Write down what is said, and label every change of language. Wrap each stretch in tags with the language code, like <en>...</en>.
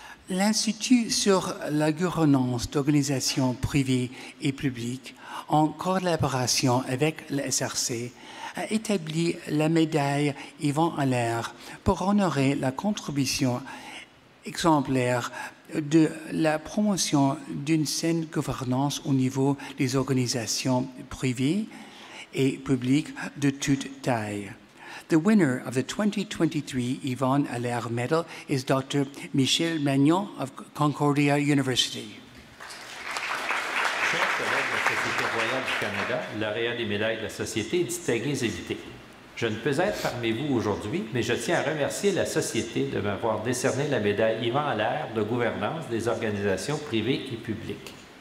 <fr>L'Institut sur la gouvernance d'organisations privées et publiques, en collaboration avec le SRC, a établi la médaille Yvan Allaire pour honorer la contribution exemplaire de la promotion d'une saine gouvernance au niveau des organisations privées et publiques de toute taille.</fr> <en>The winner of the 2023 Yvon Allaire Medal is Dr. Michel Magnon of Concordia University.</en> <fr>Chers collègues de la Société royale du Canada, lauréats des médailles de la Société, distingués invités. Je ne peux être parmi vous aujourd'hui, mais je tiens à remercier la Société de m'avoir décerné la médaille Yvan Allaire de gouvernance des organisations privées et publiques.</fr>